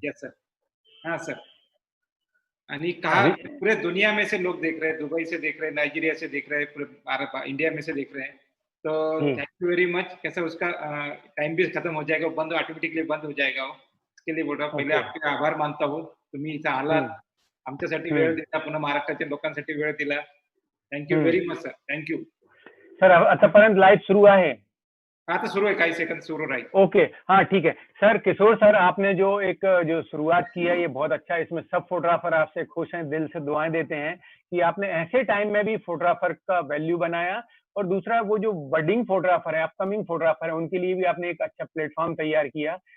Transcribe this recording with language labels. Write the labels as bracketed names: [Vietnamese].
[Hindi] Yes sir. हाँ sir. आणि कहा अभी पूरे दुनिया में से लोग देख रहे हैं, दुबई से देख रहे हैं, नाइजीरिया से देख रहे हैं, पूरे भारत इंडिया में से देख रहे हैं। तो जी [English] Thank you very much. [Hindi] कैसा उसका टाइम भी खत्म हो जाएगा, बंद ऑटोमेटिकली बंद हो जाएगा वो। इसके लिए बोल रहा हूँ, पहिले [English] okay [Hindi] आपके आभार मानता हूँ, [Marathi] तुम्ही इथं आलात, हम्म आमच्यासाठी वेळ हम्म दिला, पुन्हा महाराष्ट्राच्या लोकांसाठी वेळ दिला। [English] Thank you hmm very much sir, thank you. [Marathi] Sir आतापर्यंत लाईव्ह सुरू आहे? आता सुरू आहे, काही सेकंद सुरू राहील। [Hindi] ओके हाँ ठीक है सर। किशोर सर आपने जो एक जो शुरुआत की है ये बहुत अच्छा है। इसमें सब फोटोग्राफर आपसे खुश हैं, दिल से दुआएं देते हैं कि आपने ऐसे टाइम में भी फोटोग्राफर का वैल्यू बनाया। और दूसरा वो जो बडिंग फोटोग्राफर है, अपकमिंग फोटोग्राफर है, उनके लिए भी आपने एक अच्छा प्लेटफॉर्म तैयार किया।